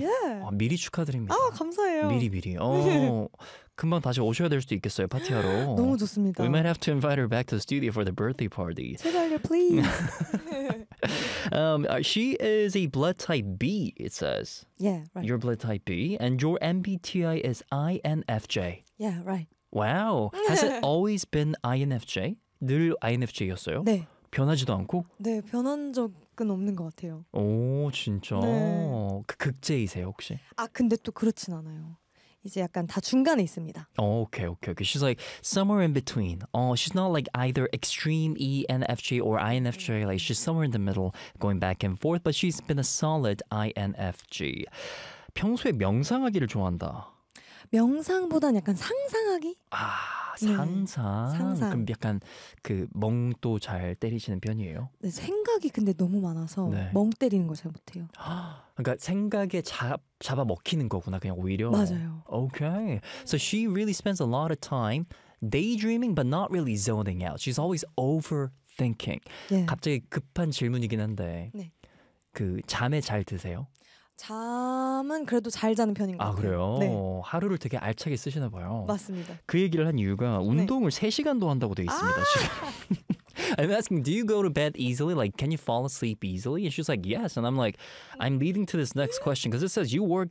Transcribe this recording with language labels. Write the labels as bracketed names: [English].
[English] Yeah. [Korean] 미리 축하드립니다. 감사해요. 미리. 금방 다시 오셔야 될 수도 있겠어요, 파티하러. 너무 좋습니다. [English] We might have to invite her back to the studio for the birthday party. [Korean] 제발요, please. [English] She is a blood type B, it says. Yeah, right. You're blood type B, and your MBTI is INFJ. Yeah, right. Wow. Has it always been INFJ? [Korean] 늘 INFJ였어요? 네. 변하지도 않고? 네, 변한 적은 없는 것 같아요. 오, 진짜? 네. 극제이세요, 혹시? 아, 근데 또 그렇진 않아요. 이제 약간 다 중간에 있습니다. [English] Okay. She's like somewhere in between. She's not like either extreme ENFJ or INFJ. Like she's somewhere in the middle going back and forth. But she's been a solid INFJ. [Korean] 평소에 명상하기를 좋아한다. 명상보단 약간 상상하기? 아, 상상. 네, 상상. 그럼 약간 그 멍도 잘 때리시는 편이에요? 네, 생각이 근데 너무 많아서 네. 멍 때리는 거 잘 못해요. 그러니까 생각에 잡아먹히는 거구나, 그냥 오히려. 맞아요. [English] Okay. So she really spends a lot of time daydreaming but not really zoning out. She's always overthinking. [Korean] 네. 갑자기 급한 질문이긴 한데 네. 그 잠에 잘 드세요? 잠은 그래도 잘 자는 편인 것 같아요. 아, 그래요? 네. 하루를 되게 알차게 쓰시나 봐요. 맞습니다. 그 얘기를 한 이유가 운동을 네. 3시간도 한다고 돼 있습니다. 지금. [English] I'm asking, do you go to bed easily? Like, can you fall asleep easily? And she's like, yes. And I'm like, I'm leading to this next question because it says you work out.